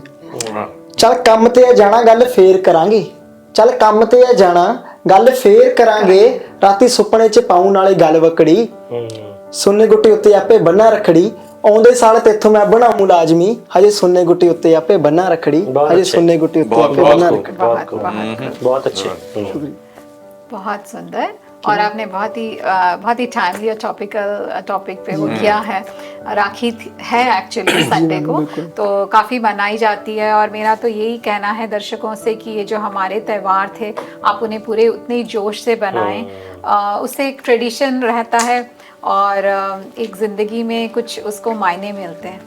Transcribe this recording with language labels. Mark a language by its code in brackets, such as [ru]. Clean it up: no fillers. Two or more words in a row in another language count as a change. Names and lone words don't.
[pa] ਚੱਲ ਕੰਮ ਤੇ ਆ ਜਾਣਾ ਗੱਲ ਫੇਰ ਕਰਾਂਗੇ, ਚੱਲ ਕੰਮ ਤੇ ਆ ਜਾਣਾ ਗੱਲ ਫੇਰ ਕਰਾਂਗੇ, ਰਾਤੀ ਸੁਪਨੇ 'ਚ ਪਾਉ ਨਾਲੇ ਗੱਲ ਵਕੜੀ, ਸੁੰਨੇ ਗੁੱਟੀ ਉੱਤੇ ਆਪੇ ਬੰਨਾ ਰੱਖੜੀ, ਆਉਂਦੇ ਸਾਲ ਤੇਥੋਂ ਮੈਂ ਬਣਾਉ ਲਾਜ਼ਮੀ, ਹਜੇ ਸੁੰਨੇ ਗੁੱਟੀ ਉੱਤੇ ਆਪੇ ਬੰਨਾ ਰੱਖੜੀ, ਹਜੇ ਸੁੰਨੇ ਗੁੱਟੀ ਉੱਤੇ ਆਪੇ ਬਨਾ ਰੱਖੜੀ। [hi] बहुत अच्छे, बहुत सुंदर। और आपने बहुत ही टाइमली और टॉपिक पे वो किया है। राखी है एक्चुअली संडे को, तो काफ़ी मनाई जाती है, और मेरा तो यही कहना है दर्शकों से कि ये जो हमारे त्यौहार थे आप उन्हें पूरे उतने जोश से बनाएं, उससे एक ट्रेडिशन रहता है और एक जिंदगी में कुछ उसको मायने मिलते हैं।